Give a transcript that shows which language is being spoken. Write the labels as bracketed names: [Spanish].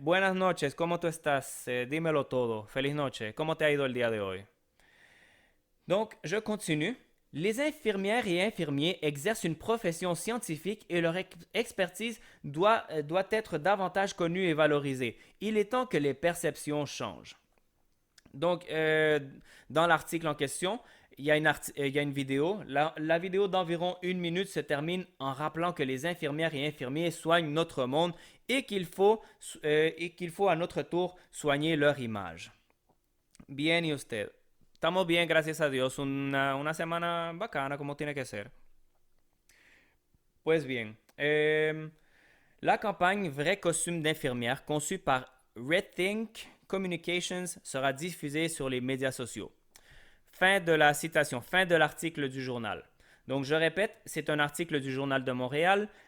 [Spanish] Buenas noches, ¿cómo tú estás? Dímelo todo. Feliz noche. ¿Cómo te ha ido el día de hoy? [French] Donc, je continue. Les infirmières et infirmiers exercent une profession scientifique et leur expertise doit être davantage connue et valorisée. Il est temps que les perceptions changent. Donc, dans l'article en question, il y a une vidéo. La vidéo d'environ 1 minute se termine en rappelant que les infirmières et infirmiers soignent notre monde et qu'il faut à notre tour soigner leur image. [Spanish] Bien, y usted. Estamos bien, gracias a Dios. Una semana bacana como tiene que ser. Pues bien, [French] la campagne Vrai costume d'infirmière conçue par Rethink Communications sera diffusée sur les médias sociaux. Fin de la citation, fin de l'article du journal. Donc je répète, c'est un article du Journal de Montréal.